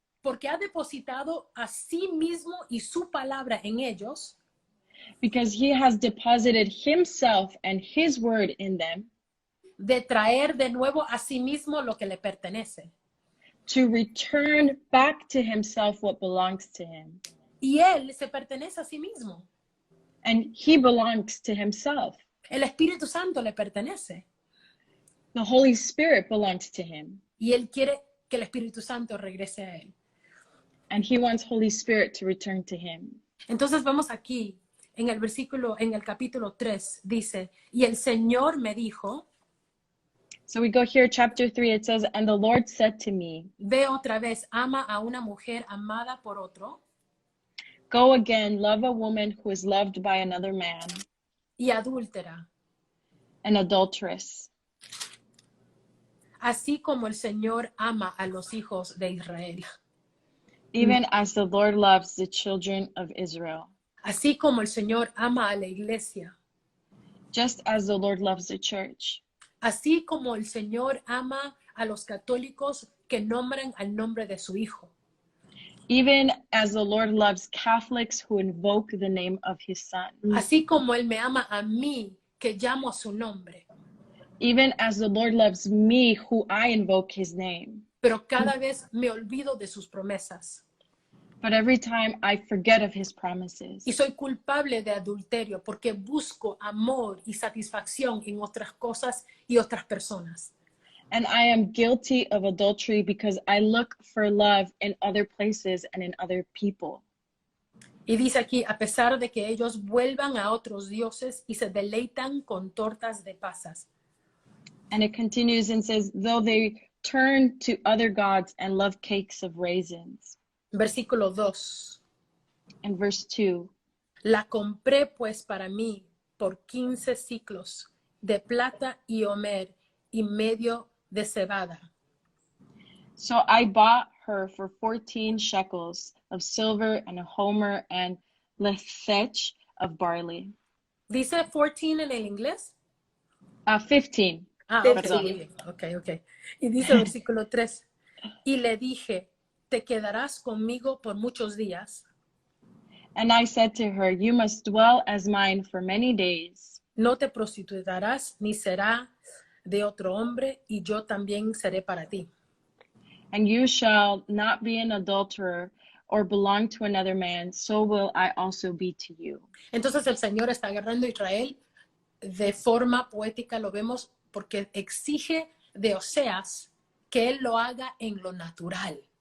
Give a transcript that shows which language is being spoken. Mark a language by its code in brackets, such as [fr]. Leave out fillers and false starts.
[es] porque ha depositado a sí mismo y su palabra en ellos, [en] because he has deposited himself and his word in them, [es] de traer de nuevo a sí mismo lo que le pertenece. [en] to return back to himself what belongs to him. [es] Y él se pertenece a sí mismo. [en] And he belongs to himself. [es] El Espíritu Santo le pertenece. [en] The Holy Spirit belongs to him. [es] Y él quiere que el Espíritu Santo regrese a él. [en] And he wants Holy Spirit to return to him. [es] Entonces vamos aquí, en el versículo, en el capítulo 3, dice, y el Señor me dijo, [en] So we go here, chapter 3, it says, and the Lord said to me, [es] ve otra vez, ama a una mujer amada por otro, [en] go again, love a woman who is loved by another man, [es] y adúltera, [en] an adulteress, [es] así como el Señor ama a los hijos de Israel. [en] even as the Lord loves the children of Israel, [es] Así como el Señor ama a la iglesia, [en] just as the Lord loves the church, [es] así como el Señor ama a los católicos que nombran al nombre de su Hijo. [en] even as the Lord loves Catholics who invoke the name of his Son, [es] Así como Él me ama a mí, que llamo a su nombre. [en] even as the Lord loves me who I invoke his name. [es] Pero cada vez me olvido de sus promesas. [en] but every time I forget of his promises. [es] Y soy culpable de adulterio porque busco amor y satisfacción en otras cosas y otras personas. [en] And I am guilty of adultery because I look for love in other places and in other people. [es] Y dice aquí, a pesar de que ellos vuelvan a otros dioses y se deleitan con tortas de pasas. [en] And it continues and says, though they turn to other gods and love cakes of raisins. [es] Versículo 2. [en] And verse 2, [es] La compré pues para mí por 15 ciclos de plata y homer y medio de cebada. [en] so I bought her for 14 shekels of silver and a homer and lethech of barley. [es] ¿Dice 14 en el inglés? 15. Ah, 15. ok. Y dice versículo 3. Y le dije, ¿te quedarás conmigo por muchos días? [en] And I said to her, you must dwell as mine for many days. [es] No te prostituirás ni será de otro hombre y yo también seré para ti. [en] And you shall not be an adulterer or belong to another man, so will I also be to you. [es] Entonces el Señor está agarrando a Israel de forma poética, lo vemos porque exige de Oseas que él lo haga en lo natural.